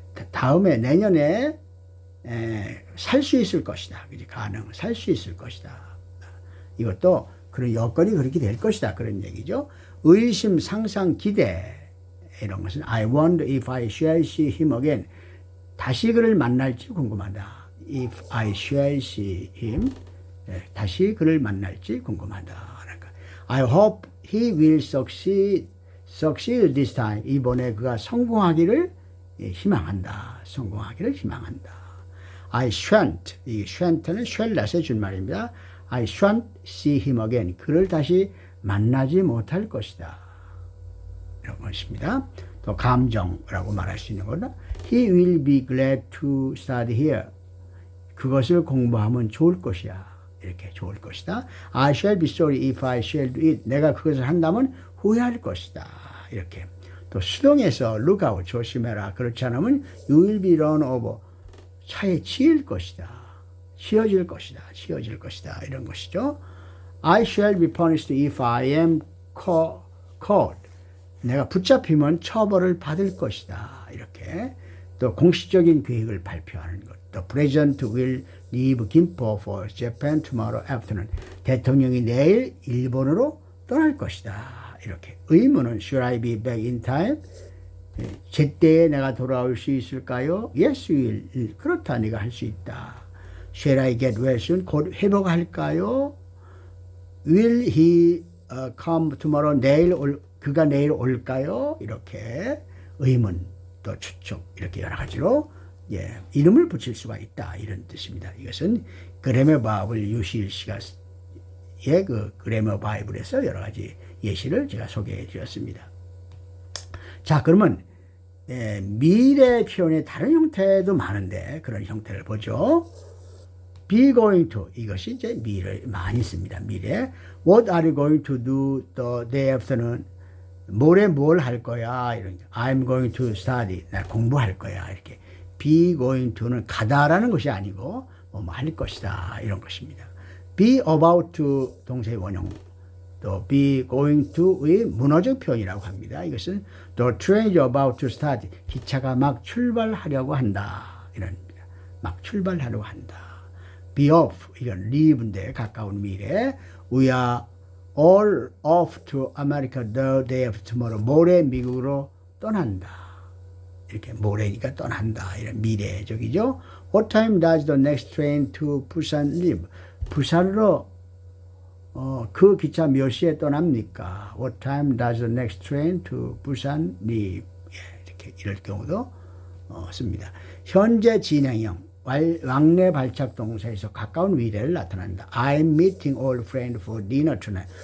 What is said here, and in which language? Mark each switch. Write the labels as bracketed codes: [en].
[ko] 다음에 내년에 살 수 있을 것이다. 살 수 있을 것이다. 이것도 그런 여건이 그렇게 될 것이다. 그런 얘기죠. 의심, 상상, 기대 이런 것은 [en] I wonder if I shall see him again. [ko] 다시 그를 만날지 궁금하다. [en] If I shall see him. [ko] 다시 그를 만날지 궁금하다. 그러니까 [en] I hope he will succeed this time. [ko] 이번에 그가 성공하기를 희망한다. 성공하기를 희망한다. [en] I shan't. [ko] 이 shant는 shall not의 줄말입니다. [en] I shan't see him again. [ko] 그를 다시 만나지 못할 것이다. 이런 것입니다. 또 감정이라고 말할 수 있는 거다. [en] He will be glad to study here. [ko] 그것을 공부하면 좋을 것이야. 이렇게 좋을 것이다. [en] I shall be sorry if I shall do it. [ko] 내가 그것을 한다면 후회할 것이다. 이렇게. 또 수동에서 [en] look out, [ko] 조심해라. 그렇지 않으면 [en] you will be run over. [ko] 차에 치일 것이다. 치여질 것이다. 치여질 것이다. 이런 것이죠. [en] I shall be punished if I am caught. [ko] 내가 붙잡히면 처벌을 받을 것이다. 이렇게. 또 공식적인 계획을 발표하는 것. [en] The president will leave Gimpo for Japan tomorrow afternoon. [ko] 대통령이 내일 일본으로 떠날 것이다. 이렇게. 의문은 [en] should I be back in time? [ko] 제때에 내가 돌아올 수 있을까요? [en] Yes, you will. [ko] 그렇다. 네가 할 수 있다. [en] Shall I get well soon? [ko] 곧 회복할까요? [en] Will he come tomorrow? [ko] 그가 내일 올까요? 이렇게 의문 또 추측 이렇게 여러 가지로 이름을 붙일 수가 있다. 이런 뜻입니다. 이것은 그래머 바이블 유시일 씨가 그 그래머 바이블에서 여러 가지 예시를 제가 소개해 드렸습니다. 자, 그러면 미래 표현의 다른 형태도 많은데 그런 형태를 보죠. be going to 이것이 이제 미래 많이 씁니다. 미래. [en] What are you going to do the day afternoon? [ko] 모레 뭘 할 거야? 이런 [en] I'm going to study. [ko] 나 공부할 거야. 이렇게. be going to는 가다라는 것이 아니고 뭐 할 것이다. 이런 것입니다. be about to 동사의 원형. 또 be going to의 문어적 표현이라고 합니다. 이것은 [en] the train is about to start. [ko] 기차가 막 출발하려고 한다. 이런입니다. 막 출발하려고 한다. be off. 이건 leave인데 가까운 미래. [en] We are all off to America the day of tomorrow. [ko] 모레 미국으로 떠난다. 이렇게 모레니까 떠난다. 이런 미래적이죠. [en] What time does the next train to Busan leave? [ko] 부산으로 그 기차 몇 시에 떠납니까? [en] What time does the next train to Busan leave? [ko] 이렇게 이럴 경우도 씁니다. 현재 진행형 왕래 발착 동사에서 가까운 미래를 나타낸다. [en] I'm meeting old friend for dinner tonight.